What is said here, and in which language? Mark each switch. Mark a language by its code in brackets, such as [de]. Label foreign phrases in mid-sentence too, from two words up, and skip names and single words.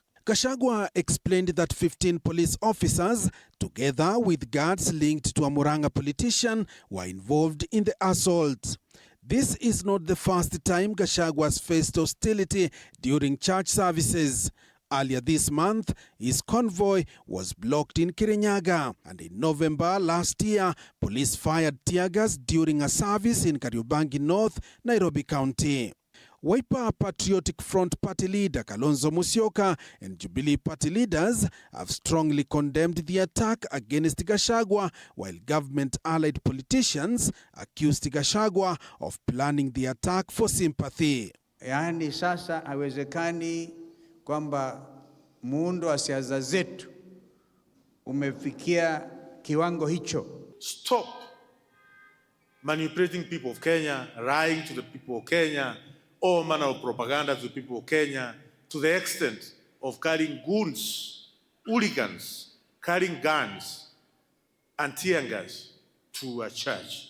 [en] Gachagua explained that 15 police officers, together with guards linked to a Murang'a politician, were involved in the assault. This is not the first time Gachagua has faced hostility during church services. Earlier this month, his convoy was blocked in Kirinyaga, and in November last year, police fired tear gas during a service in Kariobangi North, Nairobi County. Wiper Patriotic Front Party leader Kalonzo Musyoka and Jubilee Party leaders have strongly condemned the attack against Gachagua, while government-allied politicians accused Gachagua of planning the attack for sympathy. [sw] Yaani sasa haiwezekani kwamba muundo wa siasa zetu umefikia kiwango hicho. [en] Stop manipulating people of Kenya, lying to the people of Kenya, all manner of propaganda to the people of Kenya, to the extent of carrying goons, hooligans, carrying guns and tear gas to a church.